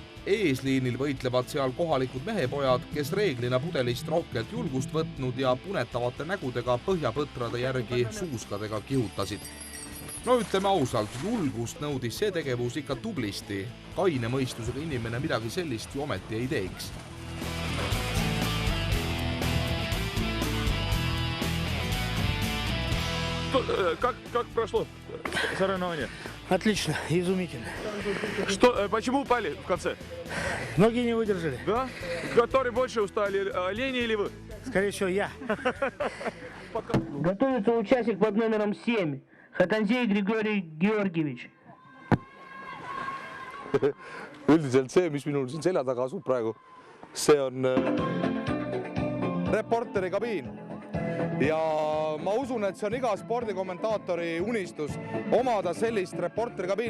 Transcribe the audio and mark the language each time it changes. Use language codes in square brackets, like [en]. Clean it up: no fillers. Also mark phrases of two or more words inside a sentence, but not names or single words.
[et] Eesliinil võitlevad seal kohalikud mehepojad, kes reeglina pudelist rohkelt julgust võtnud ja punetavate nägudega põhjapõtrade järgi suuskadega kihutasid. No ütleme ausalt, julgust nõudis see tegevus ikka tublisti. Kaine mõistusega inimene midagi sellist ju ometi ei teeks. [ru] Как прошло соревнование? Отлично, изумительно. Почему упали в конце? Ноги не выдержали. Да? Который больше устали, олени или вы? Скорее всего, я. Готовится участник под номером 7. Хатанзей Григорий Georgievich. [et] Üldiselt see, mis minul siin selja taga asub praegu, see on reporteri kabiin. Ja ma usun, et see on iga spordikommentaatori unistus omada sellist reporteri kabiini.